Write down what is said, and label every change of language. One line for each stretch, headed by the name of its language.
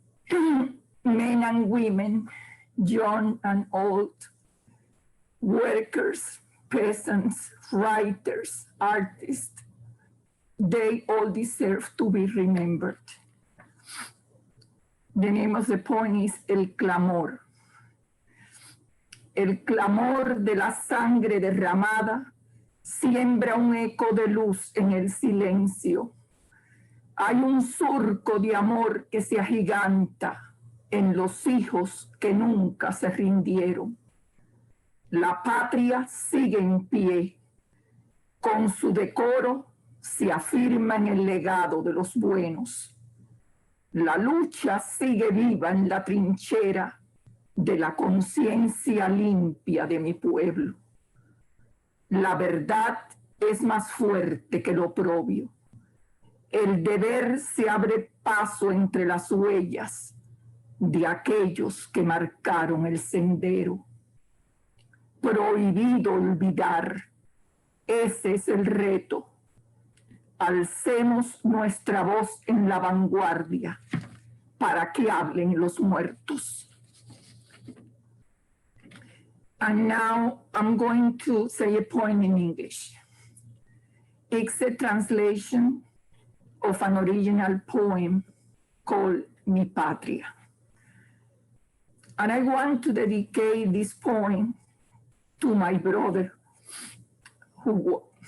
English: Men and women, young and old, workers, peasants, writers, artists, they all deserve to be remembered. The name of the poem is El Clamor.
Spanish: El clamor de la sangre derramada siembra un eco de luz en el silencio. Hay un surco de amor que se agiganta en los hijos que nunca se rindieron. La patria sigue en pie. Con su decoro se afirma en el legado de los buenos. La lucha sigue viva en la trinchera de la conciencia limpia de mi pueblo. La verdad es más fuerte que lo oprobio. El deber se abre paso entre las huellas de aquellos que marcaron el sendero. Prohibido olvidar, ese es el reto. Alcemos nuestra voz en la vanguardia para que hablen los muertos.
English: And now I'm going to say a poem in English. It's a translation of an original poem called Mi Patria. And I want to dedicate this poem to my brother, who